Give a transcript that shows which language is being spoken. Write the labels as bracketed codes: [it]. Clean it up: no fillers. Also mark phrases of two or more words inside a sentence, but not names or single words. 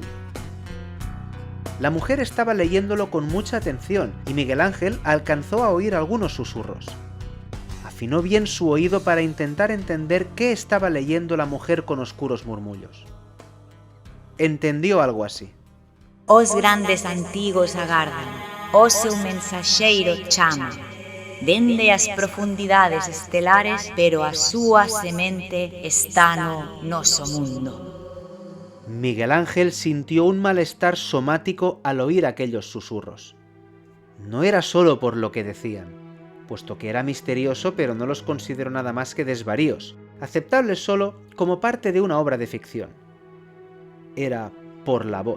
[es] La mujer estaba leyéndolo con mucha atención y Miguel Ángel alcanzó a oír algunos susurros. Afinó bien su oído para intentar entender qué estaba leyendo la mujer con oscuros murmullos. Entendió algo así. [gl] Os grandes antigos agardan, o seu mensaxeiro chama, dende as profundidades estelares, pero a súa semente está no noso mundo. [es] Miguel Ángel sintió un malestar somático al oír aquellos susurros. No era solo por lo que decían, puesto que era misterioso, pero no los consideró nada más que desvaríos, aceptables solo como parte de una obra de ficción. Era por la voz.